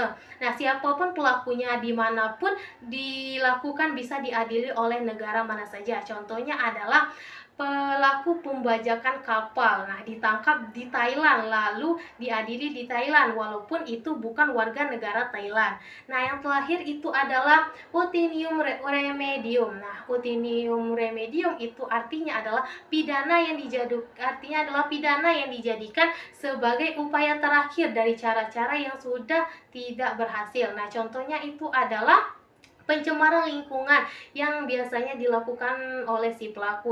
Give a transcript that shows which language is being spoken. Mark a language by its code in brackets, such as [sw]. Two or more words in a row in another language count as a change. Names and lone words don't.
[id] Nah, siapapun pelakunya dimanapun dilakukan bisa diadili oleh negara mana saja. Contohnya adalah pelaku pembajakan kapal. Nah, ditangkap di Thailand lalu diadili di Thailand walaupun itu bukan warga negara Thailand. Nah, yang terakhir itu adalah [la] utinium remedium. [id] Nah, [la] utinium remedium [id] itu artinya adalah pidana yang dijadikan sebagai upaya terakhir dari cara-cara yang sudah tidak berhasil. Nah, contohnya itu adalah pencemaran lingkungan yang biasanya dilakukan oleh si pelaku.